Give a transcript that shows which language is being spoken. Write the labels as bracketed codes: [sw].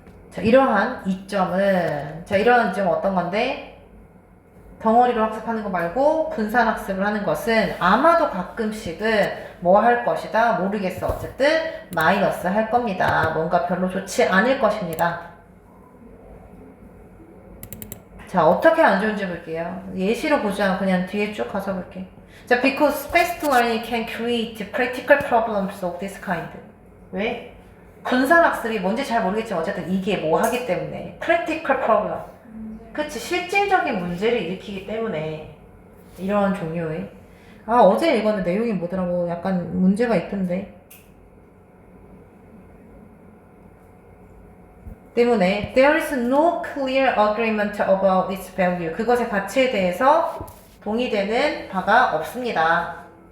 [ko] 자, 이러한 이점은 이러한 이점은 어떤 건데 덩어리로 학습하는 거 말고 분산 학습을 하는 것은 아마도 가끔씩은 뭐 할 것이다 모르겠어. 어쨌든 마이너스 할 겁니다. 뭔가 별로 좋지 않을 것입니다. 자, 어떻게 안 좋은지 볼게요. 예시로 보지 않고 그냥 뒤에 쭉 가서 볼게. [en] 자, because spaced learning can create practical problems of this kind. [ko] 왜? 분산 학습이 뭔지 잘 모르겠지만 어쨌든 이게 뭐 하기 때문에 practical problem. 그치, 실질적인 문제를 일으키기 때문에 이러한 종류의 어제 읽었는데 내용이 뭐더라고. 약간 문제가 있던데. 때문에 [en] there is no clear agreement about its value. [ko] 그것의 가치에 대해서 동의되는 바가 없습니다.